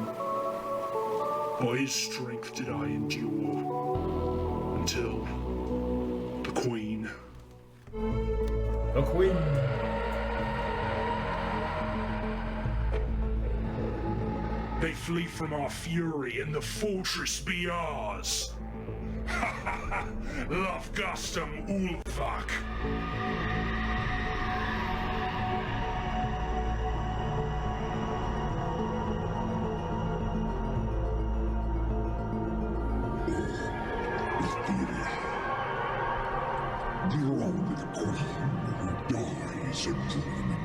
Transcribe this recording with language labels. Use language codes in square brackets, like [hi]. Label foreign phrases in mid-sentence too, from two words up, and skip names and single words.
[en] By his strength did I endure until the Queen. The Queen. They flee from our fury, and the fortress be ours. Ha ha ha! Lofgastum Ulfak. Belong with the Queen who dies a dreaming